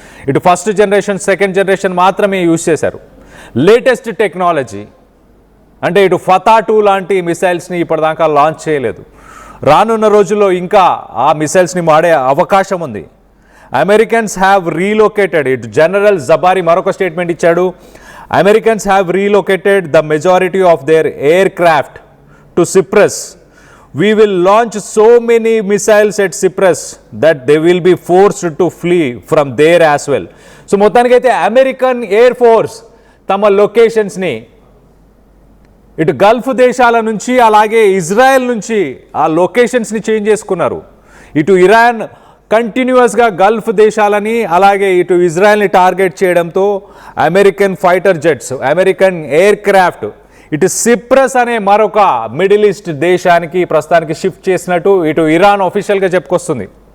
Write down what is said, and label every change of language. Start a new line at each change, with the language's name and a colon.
Telugu: ఇటు first generation, second generation మాత్రమే use చేశారు. లేటెస్ట్ టెక్నాలజీ అంటే ఇటు ఫతా-2 లాంటి మిసైల్స్ని ఇప్పటిదాకా లాంచ్ చేయలేదు. రానున్న రోజుల్లో ఇంకా ఆ మిసైల్స్ని వాడే అవకాశం ఉంది.
English: Americans have relocated,
Telugu: ఇటు జనరల్ జబారీ మరొక స్టేట్మెంట్ ఇచ్చాడు.
English: Americans have relocated the majority of their aircraft to Cyprus. We will launch so many missiles at Cyprus that they will be forced to flee from there as well.
Telugu: So మొత్తానికైతే American air force తమ లొకేషన్స్ని ఇటు Gulf దేశాల నుంచి అలాగే Israel నుంచి ఆ లొకేషన్స్ని change చేసుకున్నారు. ఇటు ఇరాన్ కంటిన్యూస్గా గల్ఫ్ దేశాలని అలాగే ఇటు ఇజ్రాయెల్ని టార్గెట్ చేయడంతో American fighter jets, American air craft ఇటు సిప్రస్ అనే మరొక మిడిల్ ఈస్ట్ దేశానికి ప్రస్తుతానికి షిఫ్ట్ చేసినట్టు ఇటు ఇరాన్ ఆఫీషియల్గా చెప్పుకొస్తుంది.